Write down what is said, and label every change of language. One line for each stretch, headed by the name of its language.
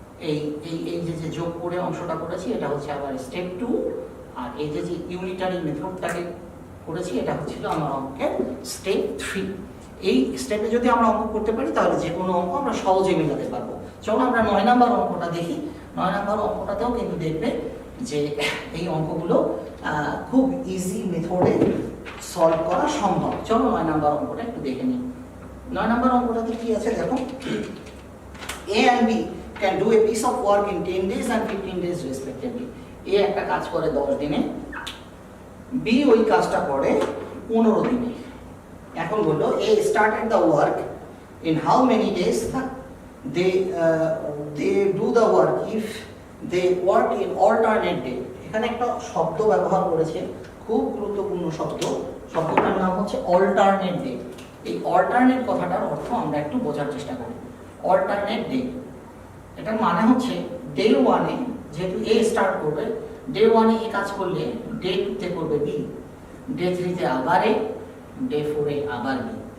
Bangla: এই এই এই যে যোগ করে অংশটা করেছি এটা হচ্ছে আবার স্টেপ 2, আর এই যে ইউনিটারি মেথডটাকে করেছি এটা হচ্ছিল আমার অঙ্কের স্টেপ 3। এই স্টেপে যদি আমরা অঙ্ক করতে পারি তাহলে যে কোনো অঙ্ক আমরা সহজে মেলাতে পারবো। চলো আমরা 9 নাম্বার অঙ্কটা দেখি। 9 নাম্বার অঙ্কটাতেও কিন্তু দেখবে যে এই অঙ্কগুলো খুব ইজি মেথডে সলভ করা সম্ভব। চলো 9 নাম্বার অঙ্কটা একটু দেখে নিই। 9 নাম্বার অঙ্কটাতে কি আছে দেখো,
English: A and B can do a piece of work in 10 days and 15 days respectively.
Bangla: A একটা কাজ করে 10 দিনে, B ওই কাজটা করে 15 দিনে। এখন বললো
English: A started the work in how many days? They do the work if they work in alternate day.
Bangla: এখানে একটা শব্দ ব্যবহার করেছে, খুব গুরুত্বপূর্ণ শব্দ। শব্দটার নাম হচ্ছে অল্টারনেট ডে। এই অল্টারনেট কথাটার অর্থ আমরা একটু বোঝার চেষ্টা করি। অল্টারনেট ডে, এটার মানে হচ্ছে ডে 1-এ যেহেতু A স্টার্ট করবে, ডে 1-এ A কাজ করলে ডে 2-তে করবে B, ডে 3-তে আবার A, ডে 4-এ আবার B।